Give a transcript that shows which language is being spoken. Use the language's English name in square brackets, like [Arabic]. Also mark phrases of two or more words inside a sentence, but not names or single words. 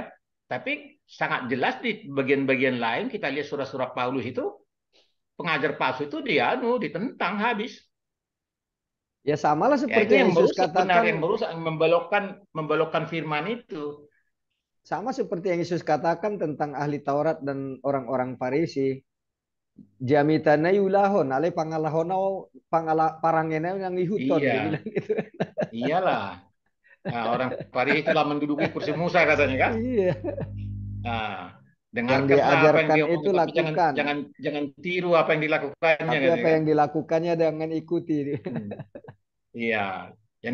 [Indonesian] Tapi sangat jelas di bagian-bagian lain kita lihat surat-surat Paulus itu pengajar palsu itu ditentang habis. Ya samalah Ya seperti itu yang yang Yesus merusak benar, yang katakan, merusak membelokkan firman itu. sama seperti yang Yesus katakan tentang ahli Taurat dan orang-orang Farisi. [Batak Simalungun] Jamitana yulahon, ale pangalahonau parangena yang lihuton, dia [Indonesian] Iya, bilang gitu. iyalah. Nah, orang Farisi telah menduduki kursi Musa katanya kan. Iya, Nah, yang dengarkanlah apa yang diajarkan dia itu omong, tapi jangan lakukan, jangan jangan tiru apa yang dilakukannya tapi katanya apa kan. yang dilakukannya jangan ikuti. Hmm. Iya, yang